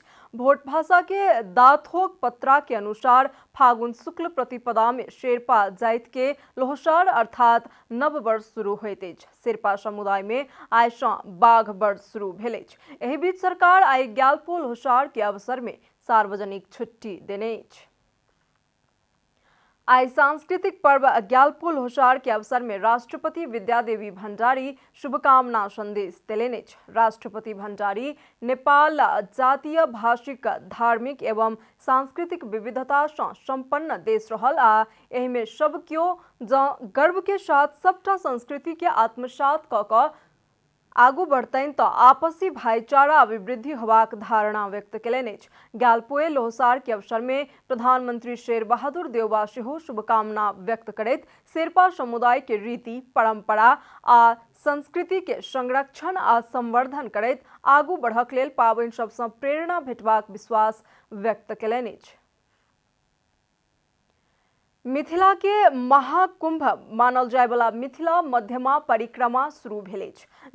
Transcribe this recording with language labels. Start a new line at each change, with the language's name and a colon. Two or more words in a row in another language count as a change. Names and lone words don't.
Maithili: भोट भाषा के दाथोक पत्रा के अनुसार फागुन शुक्ल प्रतिपदा में शेरपा जाति के लोहसार अर्थात नव वर्ष शुरू होइत अछि। शेरपा समुदाय में आइ सँ बाघ वर्ष शुरू भेल अछि। एहि बीच सरकार आई ग्यालपो लोहसार के अवसर में सार्वजनिक छुट्टी देने अछि। आज सांस्कृतिक पर्व ग्यालपो लोहसार के अवसर में राष्ट्रपति विद्यादेवी भण्डारी शुभकामना संदेश देलनि अछि। राष्ट्रपति भण्डारी नेपाल जातीय, भाषिक, धार्मिक एवं सांस्कृतिक विविधता से संपन्न देश रहल आ एहि में सब क्यों गर्व के साथ सबटा संस्कृति के आत्मसात क आगू बढ़तनि तो आपसी भाईचारा अभिवृद्धि होबाक धारणा व्यक्त केलनि अछि। ग्यालपोए लोहसार के अवसर में प्रधानमंत्री शेर बहादुर देउवा सेहो शुभकामना व्यक्त करैत शेरपा समुदाय के रीति, परंपरा आ संस्कृति के संरक्षण आ संवर्धन करैत आगू बढ़क लेल पावनि सबसँ प्रेरणा भेटबाक विश्वास व्यक्त केलनि अछि। मिथिला के महाकुंभ मानल जाय वाला मिथिला मध्यमा परिक्रमा शुरू भेल अछि।